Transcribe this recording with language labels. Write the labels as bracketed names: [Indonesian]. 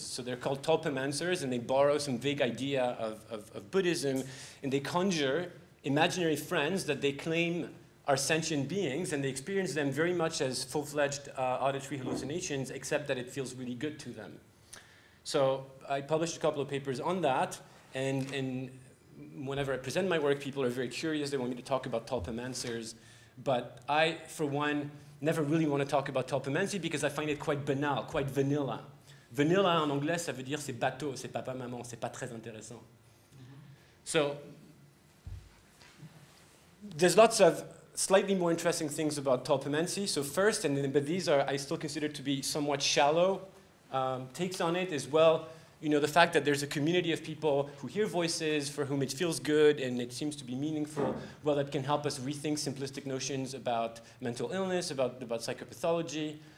[English] So they're called tulpamancers, and they borrow some vague idea of Buddhism, and they conjure imaginary friends that they claim are sentient beings, and they experience them very much as full-fledged auditory hallucinations, except that it feels really good to them. So I published a couple of papers on that, and whenever I present my work, people are very curious. They want me to talk about tulpamancers. But I, for one, never really want to talk about tulpamancy because I find it quite banal, quite vanilla. [French] Vanilla en anglais, ça veut dire c'est bateau, c'est papa, maman, c'est pas très intéressant. [English] So there's lots of slightly more interesting things about tulpamancy. So first, but these are I still consider to be somewhat shallow takes on it as well. You know, the fact that there's a community of people who hear voices, for whom it feels good and it seems to be meaningful, well, that can help us rethink simplistic notions about mental illness, about psychopathology.